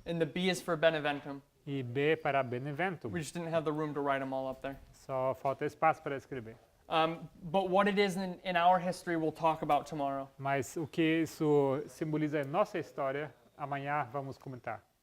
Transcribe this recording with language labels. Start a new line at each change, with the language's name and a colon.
English: and the B is for Beneventum.
Portuguese: e B para Beneventum.
English: We just didn't have the room to write them all up there.
Portuguese: Só falta espaço para escrever.
English: But what it is in our history, we'll talk about tomorrow.
Portuguese: Mas o que isso simboliza em nossa história, amanhã vamos comentar.